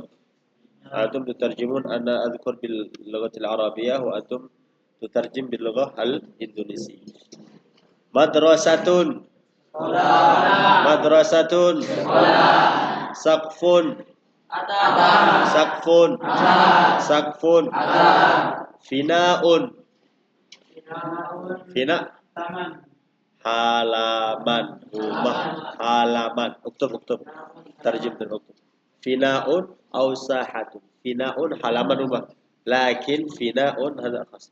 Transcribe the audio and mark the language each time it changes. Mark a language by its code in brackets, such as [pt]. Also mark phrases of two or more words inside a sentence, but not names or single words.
[ar] أنتم تترجمون، أنا أذكر باللغة العربية وأنتم تترجم باللغة الإندونيسية. مدرسة. مدرسة. سقف. سقف. سقف. Finaun. [id] Fina halaman, rumah, halaman. [ar] Uktub. [id] Terjem dan [ar] اكتب. فناء أو ساحة. [id] Finaun halaman rumah. [ar] لكن فناء هذا خاص.